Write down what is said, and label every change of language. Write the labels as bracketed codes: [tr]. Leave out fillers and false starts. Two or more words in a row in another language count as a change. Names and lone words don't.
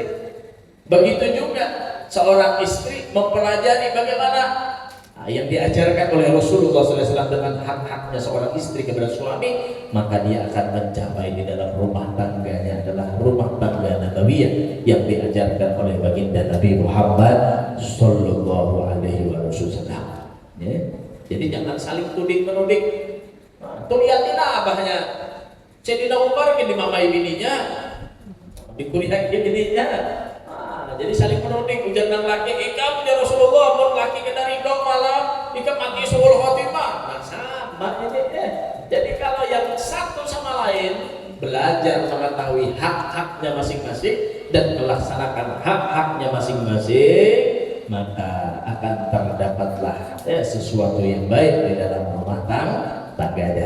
[id] Begitu juga seorang istri mempelajari bagaimana yang diajarkan oleh Rasulullah SAW dengan hak-haknya seorang istri kepada suami, maka dia akan mencapai di dalam rumah tangganya adalah rumah tangga nabawiyah yang diajarkan oleh baginda Nabi Muhammad [ar] صلى الله عليه وسلم. [id] Ya. Jadi jangan saling tuding menuding. [bjn] Tuh lihatin abahnya Sayyidina Umar kan dimamai bininya, dikuriaki bininya. Jadi saling menuding ujar nang laki, ikam [ar] يا رسول الله, [bjn] mun laki kena ridho malah ikam mati [ar] سوء الخاتمة. [id] Nah sama ini Jadi kalau yang satu sama lain belajar mengetahui hak-haknya masing-masing dan melaksanakan hak-haknya masing-masing, maka akan terdapatlah sesuatu yang baik di dalam rumah tangga.